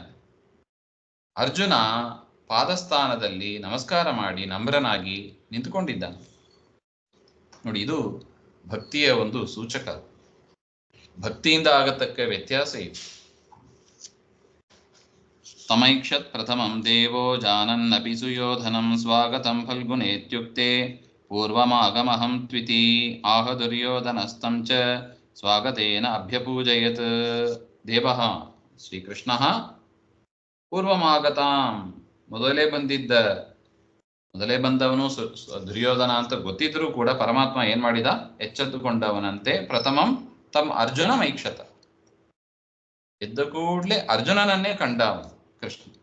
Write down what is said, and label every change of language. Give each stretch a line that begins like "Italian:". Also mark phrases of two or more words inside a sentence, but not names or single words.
Kannada: ಅರ್ಜುನ ಪಾದಸ್ಥಾನದಲ್ಲಿ ನಮಸ್ಕಾರ ಮಾಡಿ ನಮ್ರನಾಗಿ ನಿಂತುಕೊಂಡಿದ್ದಾನೆ ನೋಡಿ. ಇದು ಭಕ್ತಿಯ ಒಂದು ಸೂಚಕ. ಭಕ್ತಿಯಿಂದ ಆಗತಕ್ಕ ವ್ಯತ್ಯಾಸ ಇದೆ.
Sanskrit: ತಮೈಕ್ಷತ್ ಪ್ರಥಮಂ ದೇವೋ ಜಾನನ್ನಪಿ ಸುಯೋಧನಂ ಸ್ವಾಗತಂ ಫಲ್ಗುನೇತ್ಯುಕ್ತೆ ಪೂರ್ವಮಾಗಮಹಂ ತ್ವಿತಿ ಆಹ ದುರ್ಯೋಧನಸ್ತಂ ಚ ಸ್ವಾಗತೇನ ಅಭ್ಯಪೂಜಯತ್. ದೇವಃ ಶ್ರೀಕೃಷ್ಣಃ ಪೂರ್ವಮಾಗತಾಂ,
Kannada: ಮೊದಲೇ ಬಂದವನು ದುರ್ಯೋಧನ ಅಂತ ಗೊತ್ತಿದ್ರೂ ಕೂಡ ಪರಮಾತ್ಮ ಏನ್ ಮಾಡಿದ, ಎಚ್ಚೆತ್ತುಕೊಂಡವನಂತೆ ಪ್ರಥಮಂ ತಮ್ಮ ಅರ್ಜುನ ಮೈಕ್ಷತ, ಎದ್ದ ಕೂಡ್ಲೆ ಅರ್ಜುನನನ್ನೇ ಕಂಡ ಕೃಷ್ಣ.